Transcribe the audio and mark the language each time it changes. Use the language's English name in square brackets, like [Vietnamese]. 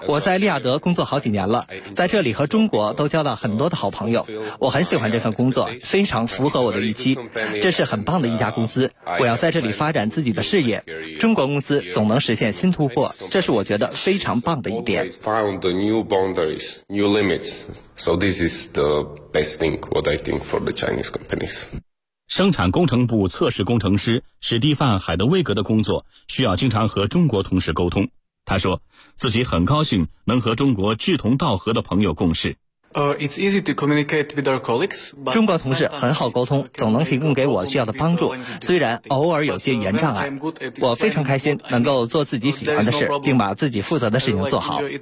[Chinese] 我在利亚德工作好几年了，在这里和中国都交到很多的好朋友。我很喜欢这份工作，非常符合我的预期。这是很棒的一家公司，我要在这里发展自己的事业。中国公司总能实现新突破，这是我觉得非常棒的一点。 [English] Found new boundaries, new limits. So this is the best thing what I think for the Chinese companies. [Chinese] 生产工程部测试工程师史蒂范·海德威格的工作需要经常和中国同事沟通。他说自己很高兴能和中国志同道合的朋友共事。 [English] It's easy to communicate with our colleagues, but [Chinese] 中国同事很好沟通，总能提供给我需要的帮助，虽然偶尔有些语言障碍。我非常开心能够做自己喜欢的事，并把自己负责的事情做好。